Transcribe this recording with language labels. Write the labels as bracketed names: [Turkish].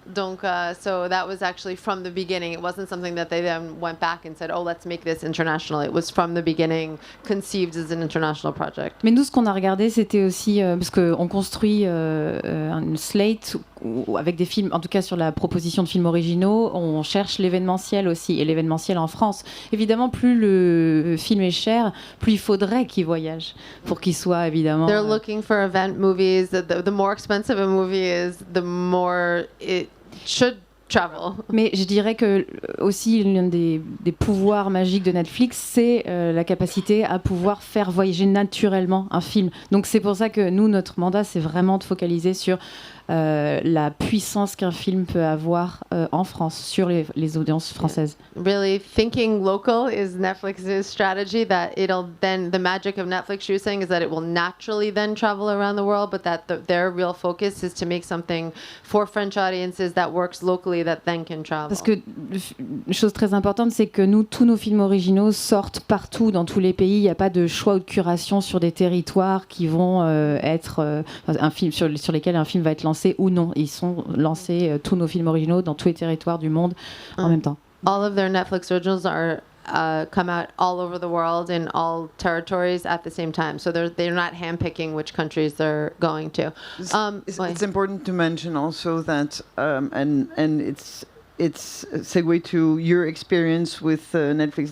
[English] Donc, so that was actually from the beginning. It wasn't something that they then went back and said, oh, let's make this international. It was from the beginning conceived as an international project. [French] Mais nous, ce qu'on a regardé, c'était aussi, parce qu'on construit une slate avec des films, en tout cas sur la proposition de films originaux, on cherche l'événementiel aussi, et l'événementiel en France. Évidemment, plus le film est cher, plus il faudrait qu'il voyage, pour qu'il soit évidemment... [English] They're looking for event movies. The more expensive a movie is, the more it should travel. [French] Mais je dirais que aussi l'un des pouvoirs magiques de Netflix, c'est la capacité à pouvoir faire voyager naturellement un film. Donc c'est pour ça que nous, notre mandat, c'est vraiment de focaliser sur la puissance qu'un film peut avoir en France, sur les audiences françaises. [English] Really, thinking local is Netflix's strategy, that it'll then, the magic of Netflix, you're saying, is that it will naturally then travel around the world, but that their real focus is to make something for French audiences that works locally, that then can travel. [French] Parce que une chose très importante, c'est que nous, tous nos films originaux sortent partout, dans tous les pays. Il n'y a pas de choix ou de curation sur des territoires qui vont être un film sur lesquels un film va être lancé ou non. Ils sont lancés, tous nos films originaux, dans tous les territoires du monde en même temps. [English] All of their Netflix originals are come out all over the world in all territories at the same time. So they're not handpicking which countries they're going to. It's important to mention also that, and it's a segue to your experience with Netflix.